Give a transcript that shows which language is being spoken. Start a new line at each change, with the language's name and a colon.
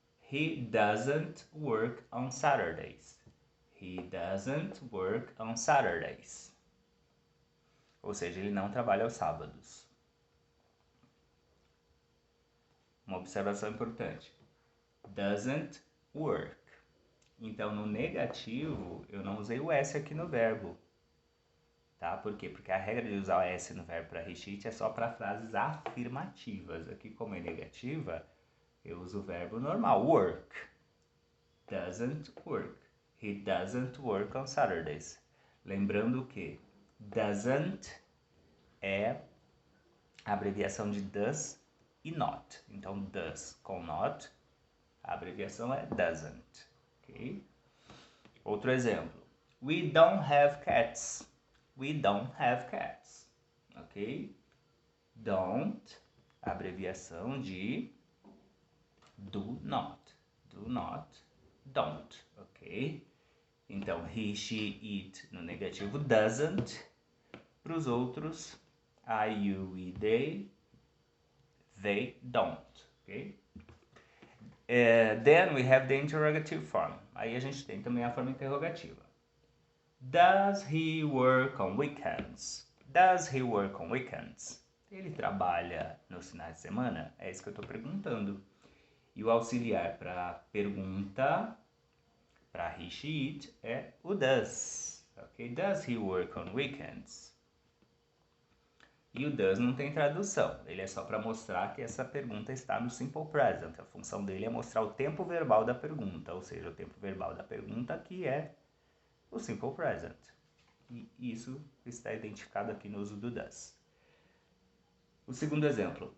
English: He doesn't work on Saturdays. He doesn't work on Saturdays.
Portuguese: Ou seja, ele não trabalha aos sábados. Uma observação importante.
English: Doesn't work.
Portuguese: Então, no negativo, eu não usei o S aqui no verbo. Tá? Por quê? Porque a regra de usar o S no verbo para recheat é só para frases afirmativas. Aqui, como é negativa, eu uso o verbo normal, work.
English: Doesn't work. He doesn't work on Saturdays.
Portuguese: Lembrando que doesn't é a abreviação de does e not. Então, does com not, a abreviação é doesn't.
English: Ok?
Portuguese: Outro exemplo.
English: We don't have cats. We don't have cats. Ok?
Portuguese: Don't, abreviação de do not.
English: Do not, don't.
Portuguese: Ok? Então, he, she, it no negativo doesn't. Para os outros, I, you e they don't. Ok?
English: Then we have the interrogative form.
Portuguese: Aí a gente tem também a forma interrogativa.
English: Does he work on weekends? Does he work on weekends?
Portuguese: Ele trabalha nos finais de semana? É isso que eu estou perguntando. E o auxiliar para pergunta, para he, she, it, é o does.
English: Okay? Does he work on weekends?
Portuguese: E o does não tem tradução. Ele é só para mostrar que essa pergunta está no simple present. A função dele é mostrar o tempo verbal da pergunta, ou seja, o tempo verbal da pergunta que é o simple present. E isso está identificado aqui no uso do does. O segundo exemplo.